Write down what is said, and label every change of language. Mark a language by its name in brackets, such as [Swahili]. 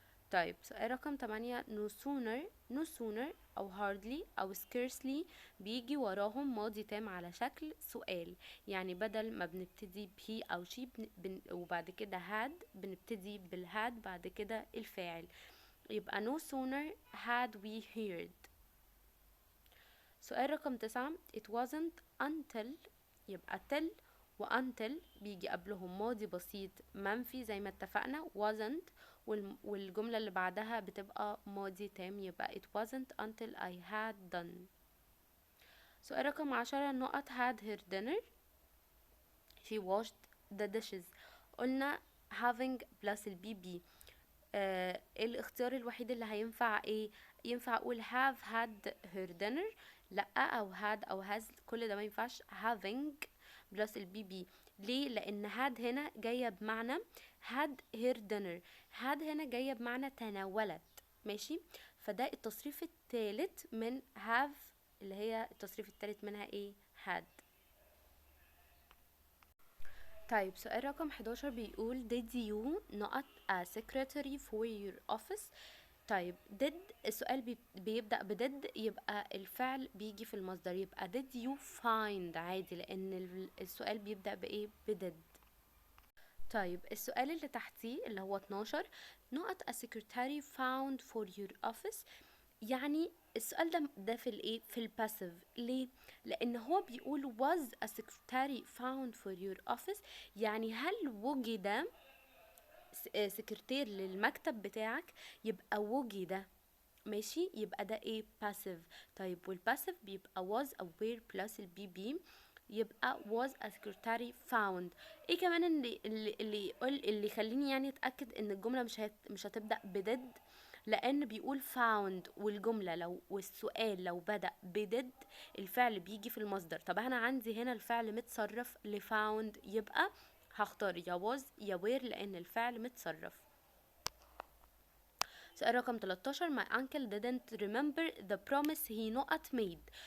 [Arabic] طيب سؤال رقم 8 no sooner أو hardly أو scarcely بيجي وراهم ماضي تام على شكل سؤال، يعني بدل ما بنبتدي بهي أو شي وبعد كده had بنبتدي بالhad بعد كده الفاعل، يبقى [English] no sooner had we heard. [Arabic] سؤال رقم 9 it wasn't until، يبقى till و until بيجي قبلهم ماضي بسيط منفي زي ما اتفقنا wasn't، والجملة اللي بعدها بتبقى ماضي تام، يبقى [English] it wasn't until I had done. [Arabic] سؤال رقم 10 نقط [English] had her dinner she washed the dishes. [Arabic] قلنا having plus البي بي، الاختيار الوحيد اللي هينفع ايه؟ ينفع اقول [English] have had her dinner، [Arabic] لا، او had او has، كل ده ما ينفعش having بلس البي بي. ليه؟ لان had هنا جايه بمعنى [English] had her dinner، [Arabic] had هنا جايه بمعنى تناولت. ماشي، فده التصريف الثالث من have، اللي هي التصريف الثالث منها ايه؟ had. طيب سؤال رقم 11 بيقول [English] did you not a secretary for your office. [Arabic] طيب did السؤال بيبدأ بدid، يبقى الفعل بيجي في المصدر، يبقى [English] did you find [Arabic] عادي، لأن السؤال بيبدأ بإيه؟ بدid. طيب السؤال اللي تحتيه اللي هو 12 نقط [English] a secretary found for your office، [Arabic] يعني السؤال ده في الايه؟ في الباسيف. ليه؟ لان هو بيقول [English] was a secretary found for your office، [Arabic] يعني هل وجد سكرتير للمكتب بتاعك؟ يبقى وجد، ماشي، يبقى ده ايه؟ passive. طيب والباسيف بيبقى was aware plus البي بي، يبقى [English] was a secretary found. [Arabic] ايه كمان اللي يخليني يعني اتاكد ان الجمله مش هتبدا بدid؟ لان بيقول found، والجمله والسؤال لو بدا بدid الفعل بيجي في المصدر. طب انا عندي هنا الفعل متصرف لفاوند، يبقى هختار يا was يا were لان الفعل متصرف. سؤال رقم 13 [English] my uncle didn't remember the promise he not made.